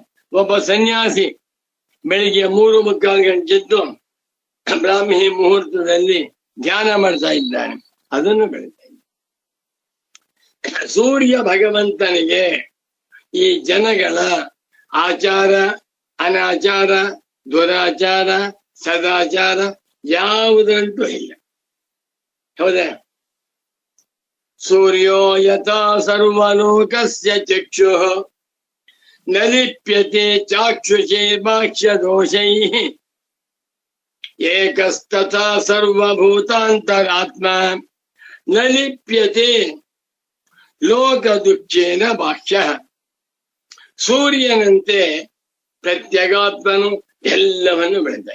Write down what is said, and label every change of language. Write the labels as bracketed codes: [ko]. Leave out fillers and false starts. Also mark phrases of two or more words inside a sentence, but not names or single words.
[kn] ಒಬ್ಬ ಸನ್ಯಾಸಿ ಬೆಳಿಗ್ಗೆ 3:45 ಗಂಟೆದ್ದು ಬ್ರಾಹ್ಮಿ ಮುಹೂರ್ತದಲ್ಲಿ ಧ್ಯಾನ ಮಾಡ್ತಾ ಇದ್ದಾನೆ, ಅದನ್ನು ಬೆಳೀತಾ ಇದ್ದಾನೆ. ಸೂರ್ಯ ಭಗವಂತನಿಗೆ ಈ ಜನಗಳ ಆಚಾರ, ಅನಾಚಾರ, ದುರಾಚಾರ, ಸದಾಚಾರ ಯಾವುದಂತೂ ಇಲ್ಲ. ಹೌದಾ? [sa] ಸೂರ್ಯೋ ಯಥಾ ಸರ್ವಲೋಕಸ್ಯ ಚಕ್ಷುಃ ನ ಲಿಪ್ಯತೆ ಚಾಕ್ಷುಷೇ ಬಾಕ್ಷ್ಯ ದೋಷೈಃ ಏಕಸ್ತಥಾ ಸರ್ವಭೂತಾಂತರಾತ್ಮ ನ ಲಿಪ್ಯತೆ ಲೋಕ ದುಃಖೇನ ಬಾಕ್ಷ್ಯ. [kn] ಸೂರ್ಯನಂತೆ ಪ್ರತ್ಯಗಾತ್ಮನು ಎಲ್ಲವನ್ನು ಬೆಳೆದ.